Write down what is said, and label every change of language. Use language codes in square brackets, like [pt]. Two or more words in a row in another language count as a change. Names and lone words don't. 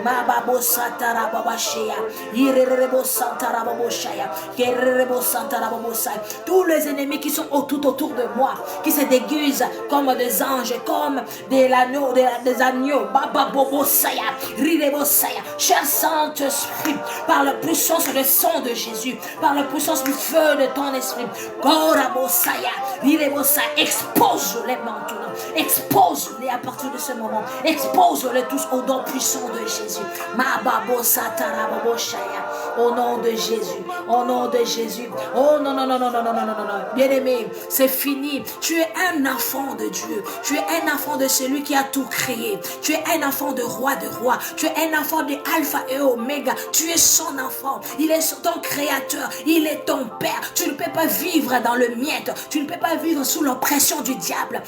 [fr] Tous les ennemis qui sont tout autour de moi, qui se déguisent comme des anges, comme des agneaux, cher Saint-Esprit, par la puissance du sang de Jésus, par la puissance du feu de ton esprit, expose-les maintenant, expose-les à partir de ce moment, expose-les tous au nom puissant de Jésus. Au nom de Jésus. Au nom de Jésus. Oh non, non, non, non, non, non, non, non, non, non. Bien-aimé, c'est fini. Tu es un enfant de Dieu. Tu es un enfant de celui qui a tout créé. Tu es un enfant de roi de roi. Tu es un enfant de Alpha et Oméga. Tu es son enfant. Il est ton créateur. Il est ton père. Tu ne peux pas vivre dans le miette. Tu ne peux pas vivre sous l'oppression du diable.